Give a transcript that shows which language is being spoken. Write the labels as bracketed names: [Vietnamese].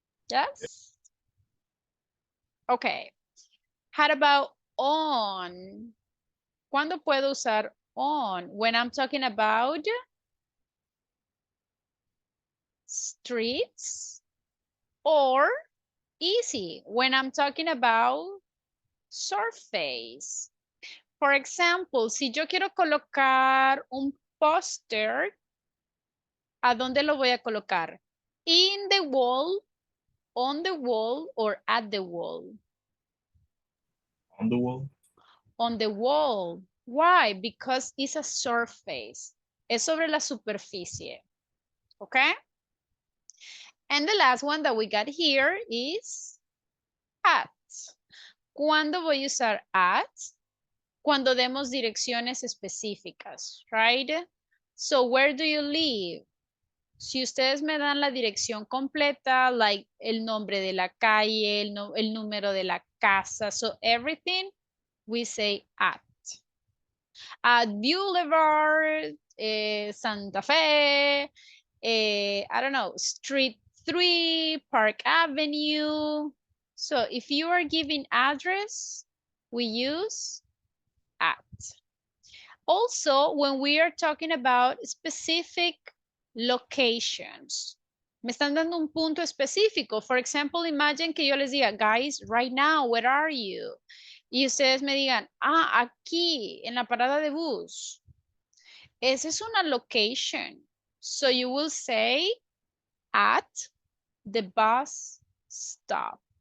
[English] Yes? Okay. How about on? [Spanish] ¿Cuándo puedo usar on? [English] When I'm talking about streets, or easy when I'm talking about surface. For example, [Spanish] si yo quiero colocar un póster, ¿a dónde lo voy a colocar? [English] In the wall, on the wall, or at the wall? On the wall. On the wall. Why? Because it's a surface. [Spanish] Es sobre la superficie. Okay? [English] And the last one that we got here is at. [Spanish] ¿Cuándo voy a usar at? Cuando demos direcciones específicas, right? [English] So, where do you live? [Spanish] Si ustedes me dan la dirección completa, like el nombre de la calle, el número de la casa, [English] so everything, we say at. At Boulevard, Santa Fe, I don't know, Street 3, Park Avenue. So if you are giving address, we use at. Also, when we are talking about specific locations, [Spanish] me están dando un punto específico. [English] For example, imagine [Spanish] que yo les diga, [English] guys, right now, where are you? [Spanish] Y ustedes me digan, aquí, en la parada de bus. Esa es una location. [English] So you will say at the bus stop.